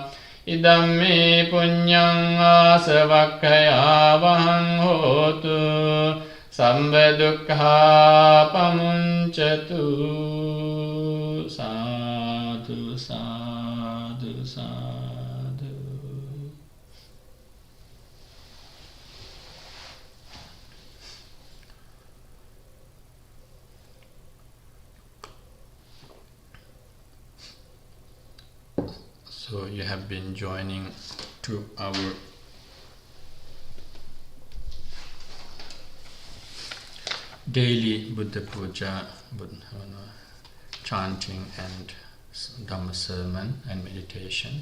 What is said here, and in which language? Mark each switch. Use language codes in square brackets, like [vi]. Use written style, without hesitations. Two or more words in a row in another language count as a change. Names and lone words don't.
[pi] Idamme punyang asavakkaya vahang hotu samba dukkha pamuncatu. Sadhu, sadhu, sadhu. [en] So you have been joining to our daily Buddha Puja, chanting and Dhamma sermon and meditation.